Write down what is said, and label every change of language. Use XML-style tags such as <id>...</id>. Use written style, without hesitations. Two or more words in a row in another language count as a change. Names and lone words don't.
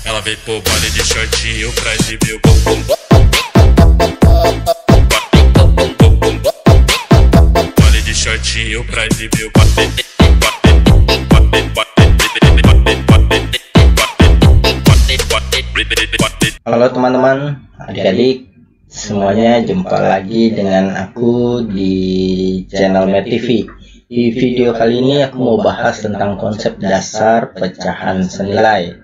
<pt>Ela veio pro baile de shortinho pra exibir o bumbum. Baile de shortinho pra exibir o</pt> <id>Halo teman-teman, adik-adik semuanya, jumpa lagi dengan aku di channel Met TV. Di video kali ini aku mau bahas tentang konsep dasar pecahan senilai.</id>